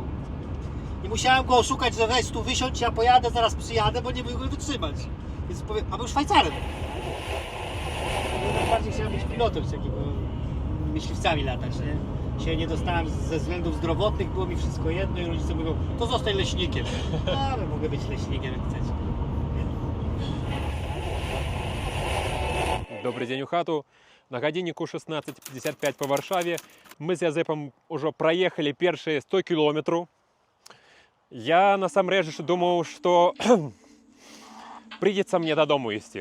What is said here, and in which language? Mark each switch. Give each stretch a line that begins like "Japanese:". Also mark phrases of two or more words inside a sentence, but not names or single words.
Polish: I musiałem go oszukać, że weź tu wysiądź, ja pojadę, zaraz przyjadę, bo nie mogłem wytrzymać. Więc powiem, a był Szwajcarem. Ja bardziej chciałem być pilotem, z takiego myśliwcami latać, nie? Się nie dostałem ze względów zdrowotnych, było mi wszystko jedno i rodzice mówią: to zostań leśnikiem. Ale mogę być leśnikiem, jak chcecie.
Belarusian: Добрый дзень у хату. На гадзінніку 16:55 па Варшаве. Мы з Язэпам ужо праехалі першыя 100 кіlometrаў. Я насамрэч думаў, што прыйдзецца мне дадому ісці.